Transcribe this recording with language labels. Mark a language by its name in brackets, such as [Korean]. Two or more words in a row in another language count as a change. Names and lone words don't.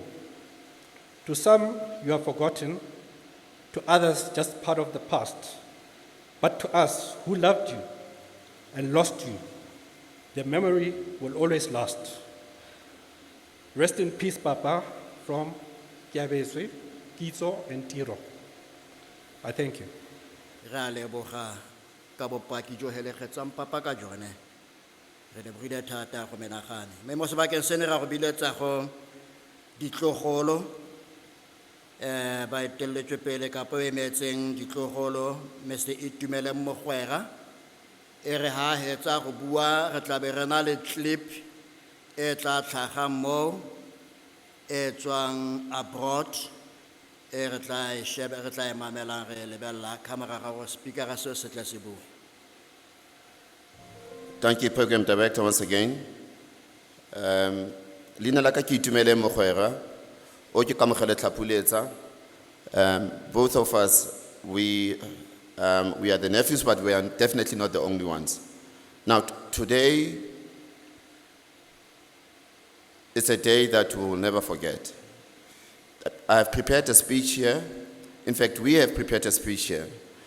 [English] To some, you are forgotten, to others, just part of the past. But to us, who loved you and lost you, the memory will always last. Rest in peace, Papa, from Kiabeswe, Kitso, and Tiro. I thank you. [Tswana] Re a leboga ka bopaki jo heletsang papa ka jone. Re lebogile thata go menagane. Mme mo sebakeng se ne ra go biletsa go ditlogolo ba eteletswe pele ka po emetseng ditlogolo Mr. Itumele Mogwera e re ha hetsa go bua re tla be re na le clip e tla tlhaga mo e tswang abroad e re tla e shebe re tla e mamelang re lebella camera ga go speaker ga se se tla se bua. [English] Thank you, Program Director, once again. [Tswana] Lina la ka ke Itumele Mogwera, o ke kamogele tlhapuletsa. [English] Both of us, we are the nephews, but we are definitely not the only ones. Now, today, it's a day that we will never forget. I have prepared a speech here. In fact, we have prepared a speech here.